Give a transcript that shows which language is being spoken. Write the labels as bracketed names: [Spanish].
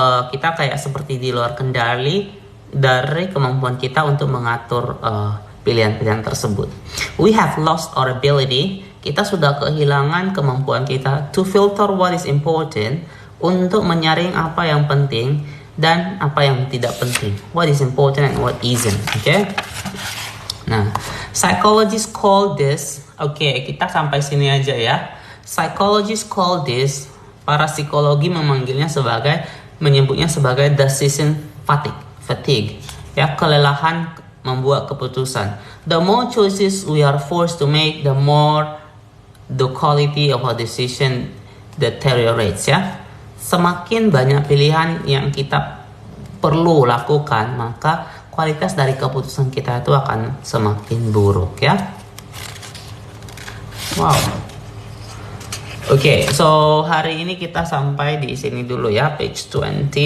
[Indonesian] Kita kayak seperti di luar kendali dari kemampuan kita untuk mengatur pilihan-pilihan tersebut. [English] We have lost our ability. [Indonesian] Kita sudah kehilangan kemampuan kita [English] to filter what is important, [Indonesian] untuk menyaring apa yang penting, dan apa yang tidak penting. [English] What is important and what isn't. [Indonesian] Okay? Nah, [English] psychologists call this, [Indonesian] kita sampai sini aja ya. [English] Psychologists call this, [Indonesian] para psikologi menyebutnya sebagai [English] decision fatigue. [Indonesian] Ya, kelelahan membuat keputusan. [English] The more choices we are forced to make, the more the quality of our decision deteriorates ya. [Indonesian] Semakin banyak pilihan yang kita perlu lakukan, maka kualitas dari keputusan kita itu akan semakin buruk ya. [English] Wow. [Indonesian] So hari ini kita sampai di sini dulu ya, page 20.